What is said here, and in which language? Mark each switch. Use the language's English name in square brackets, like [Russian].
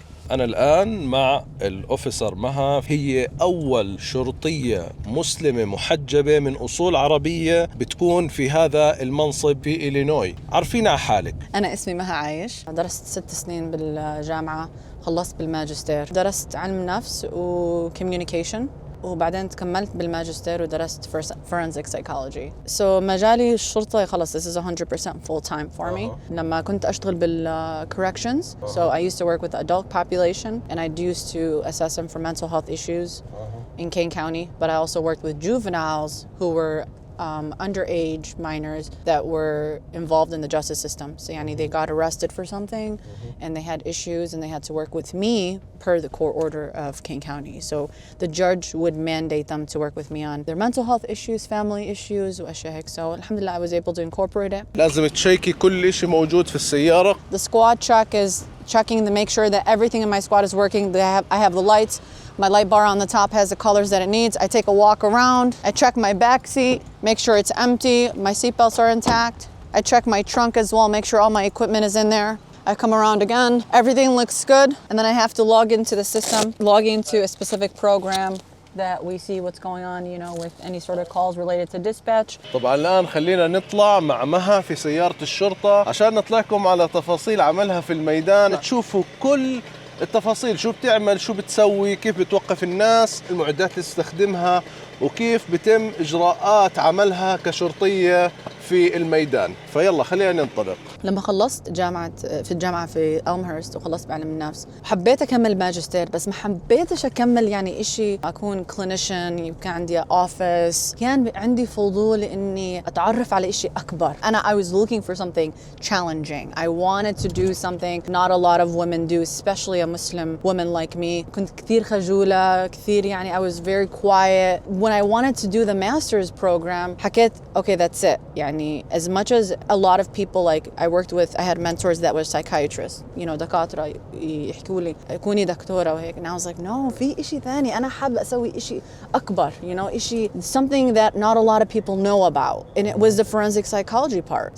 [Arabic] أنا الآن مع الأوفيسر مها، هي أول شرطية مسلمة محجبة من أصول عربية بتكون في هذا المنصب في إلينوي. عرفينا على حالك. أنا اسمي مها عايش، درست 6 سنين بالجامعة، خلصت بالماجستير، درست علم نفس وكوميونيكيشن، وبعدين كملت بالماجستير ودرست forensic psychology. [English] So [Arabic] مجالي الشرطة خلص [English] this is 100% full time for me. [Arabic] لما كنت أشتغل [English] corrections, so I used to work with the adult population and I used to assess them for mental health issues in Kane County, but I also worked with juveniles who were underage minors that were involved in the justice system. So يعني they got arrested for something and they had issues and they had to work with me per the court order of Kane County. So the judge would mandate them to work with me on their mental health issues, family issues [Arabic] وأشياء هيك. [English] So alhamdulillah I was able to incorporate it. [Arabic] لازم تشيكي كل شيء موجود في السيارة. [English] The squad check is checking to make sure that everything in my squad is working. I have the lights. My light bar on the top has the colors that it needs. I take a walk around. I check my back seat, make sure it's empty. My seat belts are intact. I check my trunk as well, make sure all my equipment is in there. I come around again. Everything looks good. And then I have to log into the system, log into a specific program that we see what's going on, you know, with any sort of calls related to dispatch. [Arabic] طبعا الآن خلينا نطلع مع مها في سيارة الشرطة عشان نطلعكم على تفاصيل عملها في الميدان، تشوفوا كل التفاصيل، شو بتعمل، شو بتسوي، كيف بتوقف الناس، المعدات اللي تستخدمها، وكيف بتم إجراءات عملها كشرطية في الميدان. فيلا خلينا ننطلق. لما خلصت في الجامعة في ألمهرست وخلصت بعلم النفس، حبيت أكمل ماجستير بس ما حبيتش أكمل يعني إشي أكون كلينيشن، يبقى عندي أوفيس. كان عندي فضول إني أتعرف على إشي أكبر. [English] I was looking for something challenging. I wanted to do something not a lot of women do, especially a Muslim woman like me. [Arabic] كنت كثير خجولة، كثير يعني [English] I was very quiet. When I wanted to do the master's program, [Arabic] حكيت [English] okay that's it. يعني as much as a lot of people like I worked with, I had mentors that were psychiatrists, you know, [Arabic] دكاترة يحكوا لي كوني دكتورة وهيك. [English] And I was like no, [Arabic] في إشي ثاني، أنا حابة أسوي إشي أكبر, [English] you know, إشي something that not a lot of people know about, and it was the forensic psychology part.